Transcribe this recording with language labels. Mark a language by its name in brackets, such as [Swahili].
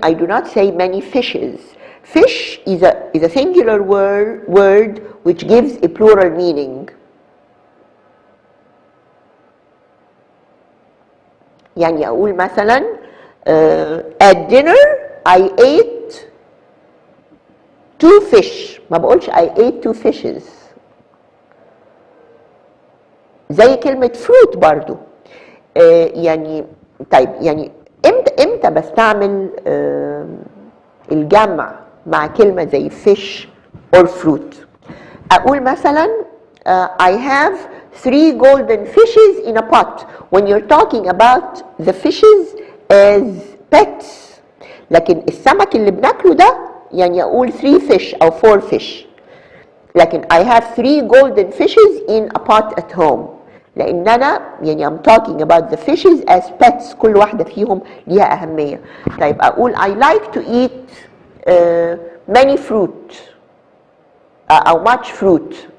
[English] I do not say many fishes. Fish is a singular word which gives a plural meaning. [Arabic] يعني أقول مثلا [English] at dinner I ate 2 fish. [Arabic] ما بقولش [English] I ate 2 fishes. [Arabic] زي كلمة fruit برضو. يعني طيب يعني امتى بستعمل الجمع مع كلمة زي [English] fish or fruit؟ [Arabic] أقول مثلا [English] I have 3 golden fishes in a pot. When you're talking about the fishes as pets. [Arabic] لكن السمك اللي بناكله ده يعني أقول [English] 3 fish [Arabic] أو [English] 4 fish. [Arabic] لكن [English] I have 3 golden fishes in a pot at home. [Arabic] لأن أنا يعني [English] I'm talking about the fishes as pets. [Arabic] كل واحدة فيهم ليها أهمية. طيب أقول [English] I like to eat many fruit أو much fruit.